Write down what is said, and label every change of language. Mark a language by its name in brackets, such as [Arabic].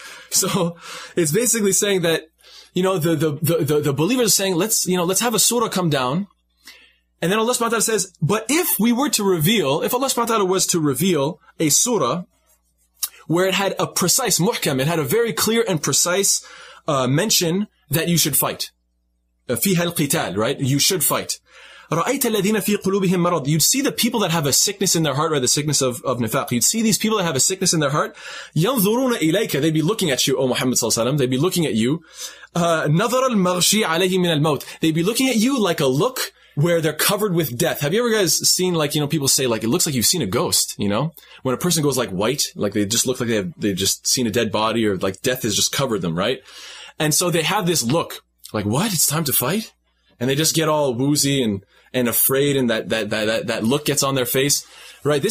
[English] So it's basically saying that, the believers are saying, let's have a surah come down. And then Allah subhanahu wa ta'ala says, but if Allah subhanahu wa ta'ala was to reveal a surah where it had a precise muhkam, it had a very clear and precise mention that you should fight. [Arabic] فيها القتال, [English] right? You should fight. [Arabic] رأيت الذين في قلوبهم مرض. [English] You'd see the people that have a sickness in their heart, right? The sickness of nifaq. You'd see these people that have a sickness in their heart. [Arabic] ينظرون إليك. [English] They'd be looking at you, O Muhammad sallallahu alaihi wasallam. They'd be looking at you. [Arabic] نظر المغشي عليه من الموت. [English] They'd be looking at you like a look where they're covered with death. Have you ever guys seen, like, people say, like, it looks like you've seen a ghost, When a person goes like white, like they just look like they've just seen a dead body, or like death has just covered them, right? And so they have this look like, what? It's time to fight? And they just get all woozy and afraid, and that look gets on their face, right?